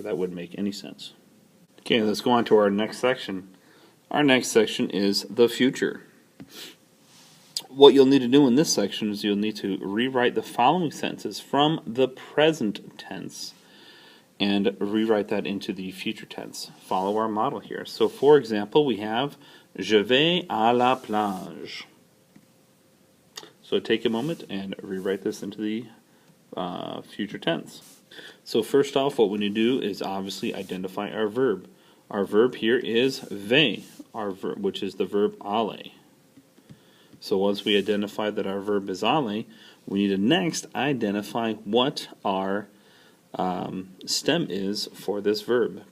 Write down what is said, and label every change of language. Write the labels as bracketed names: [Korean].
[English] That wouldn't make any sense. Okay, let's go on to our next section. Our next section is the future. What you'll need to do in this section is you'll need to rewrite the following sentences from the present tense and rewrite that into the future tense. Follow our model here. So for example, we have [French] Je vais à la plage. [English] So take a moment and rewrite this into the future tense. So first off, what we need to do is obviously identify our verb. Our verb here is vais, which is the verb aller. So once we identify that our verb is aller, we need to next identify what our stem is for this verb.